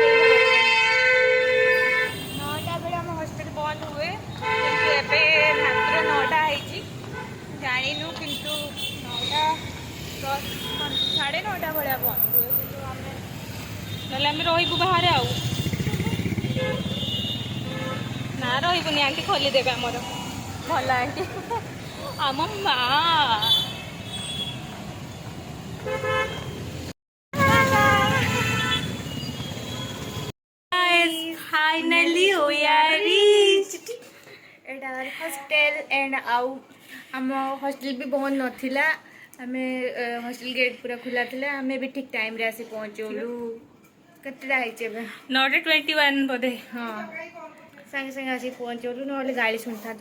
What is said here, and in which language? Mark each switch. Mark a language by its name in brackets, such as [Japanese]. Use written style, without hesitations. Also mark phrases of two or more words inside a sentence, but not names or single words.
[Odia] 9ଟା ବେଳେ ଆମ ହଷ୍ଟେଲ ବନ୍ଦ ହୁଏ କିନ୍ତୁ ଏବେ ମାତ୍ର 9ଟା ହେଇଛି ଜାଣିନୁ କିନ୍ତୁ 9ଟା 10 9:30 ଭଳିଆ ବନ୍ଦ ହୁଏ କିନ୍ତୁ ଆମେ ନହେଲେ ଆମେ ରହିବୁ ବାହାରେ ଆଉ। ନା ରହିବୁନି ଆଣ୍ଟି ଖୋଲିଦେବେ ଆମର ଭଲ ଆଣ୍ଟି ଆମ ମା। [English] Finally we are reached. [Odia] ଏଇଟା [English] hostel end [Odia] ଆଉ ଆମ ହଷ୍ଟେଲ ବି ବନ୍ଦ ନଥିଲା। ଆମେ ହଷ୍ଟେଲ ଗେଟ୍ ପୁରା ଖୋଲା ଥିଲା। ଆମେ ବି ଠିକ୍ ଟାଇମ୍ରେ ଆସି ପହଞ୍ଚିଗଲୁ। କେତେଟା ହେଇଛି ଏବେ? 9:21 ବୋଧେ। ହଁ ସାଙ୍ଗେ ସାଙ୍ଗେ ଆସିକି ପହଞ୍ଚିଗଲୁ ନହେଲେ ଗାଳି ଶୁଣିଥାନ୍ତୁ।